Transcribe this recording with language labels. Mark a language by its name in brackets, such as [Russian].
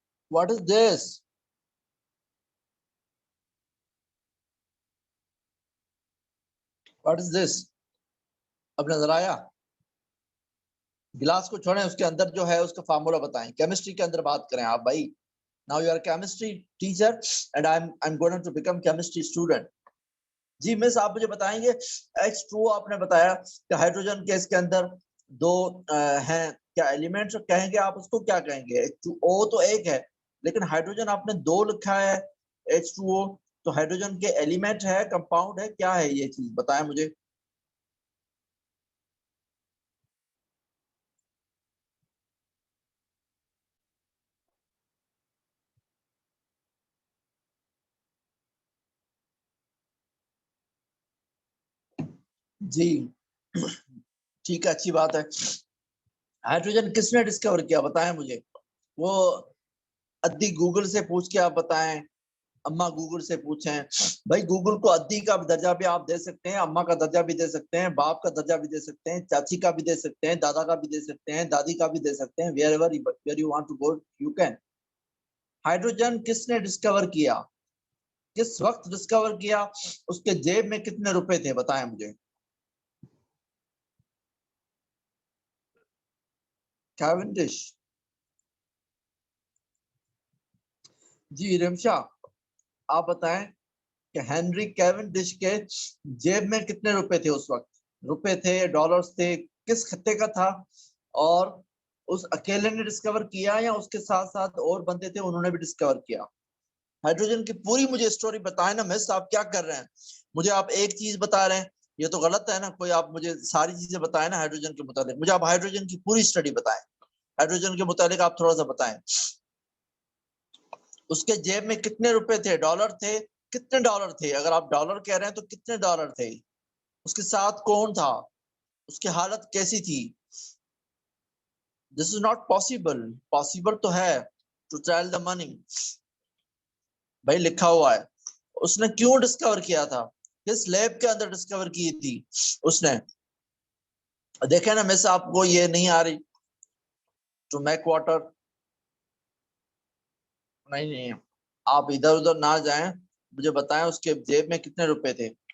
[English] What is this? What is this? [Urdu] اب نظر آیا؟ گلاس کو چھوڑیں، اس کے اندر جو ہے اس کا فارمولا بتائیں. کیمسٹری کے اندر بات کریں آپ بھائی. [English] Now you are a chemistry teacher and I'm going to become chemistry student. [Urdu] جی مس آپ مجھے بتائیں گے H2O آپ نے بتایا کہ ہائیڈروجن کے اس کے اندر دو ہیں، کیا ایلیمنٹ کہیں گے آپ اس کو، کیا کہیں گے؟ H2O تو ایک ہے لیکن ہائیڈروجن آپ نے دو لکھا ہے H2O، تو ہائیڈروجن کے ایلیمنٹ ہے، کمپاؤنڈ ہے، کیا ہے یہ چیز بتائیں مجھے. جی ٹھیک ہے، اچھی بات ہے. ہائیڈروجن کس نے ڈسکور کیا بتائیں مجھے. وہ ادی گوگل سے پوچھ کے آپ بتائیں، اما گوگل سے پوچھیں. بھائی گوگل کو ادی کا درجہ بھی آپ دے سکتے ہیں، اما کا درجہ بھی دے سکتے ہیں، باپ کا درجہ بھی دے سکتے ہیں، چاچی کا بھی دے سکتے ہیں، دادا کا بھی دے سکتے ہیں، دادی کا بھی دے سکتے ہیں. [English] where you want to go you can. [Urdu] Hydrogen کس نے ڈسکور کیا، کس وقت ڈسکور کیا، اس کے جیب میں کتنے روپے تھے بتائیں مجھے. کیونڈش. جی رمشا آپ بتائیں کہ ہنری کیونڈش کے جیب میں کتنے روپے تھے اس وقت؟ روپے تھے، ڈالرز تھے، کس خطے کا تھا، اور اس اکیلے نے ڈسکور کیا یا اس کے ساتھ ساتھ اور بندے تھے انہوں نے بھی ڈسکور کیا؟ ہائیڈروجن کی پوری مجھے سٹوری بتائیں نا مس. آپ کیا کر رہے ہیں؟ مجھے آپ ایک چیز بتا رہے ہیں، یہ تو غلط ہے نا. کوئی آپ مجھے ساری چیزیں بتائیں نا ہائیڈروجن کے متعلق. مجھے آپ ہائیڈروجن کی پوری سٹوری بتائیں، ہائیڈروجن کے متعلق آپ تھوڑا سا بتائیں. اس کے جیب میں کتنے روپے تھے، ڈالر تھے، کتنے ڈالر تھے؟ اگر آپ ڈالر کہہ رہے ہیں تو کتنے ڈالر تھے؟ اس کے ساتھ کون تھا؟ اس کی حالت کیسی تھی؟ [English] This is not possible. Possible [Urdu] تو ہے [English] to trail the money. [Urdu] بھائی لکھا ہوا ہے. اس نے کیوں ڈسکور کیا تھا، کس لیب کے اندر ڈسکور کی تھی اس نے؟ دیکھیں نا مس آپ کو یہ نہیں آ رہی [English] To make water. [Urdu] نہیں آپ ادھر ادھر نہ جائیں، مجھے بتائیں اس کے جیب میں کتنے روپے تھے.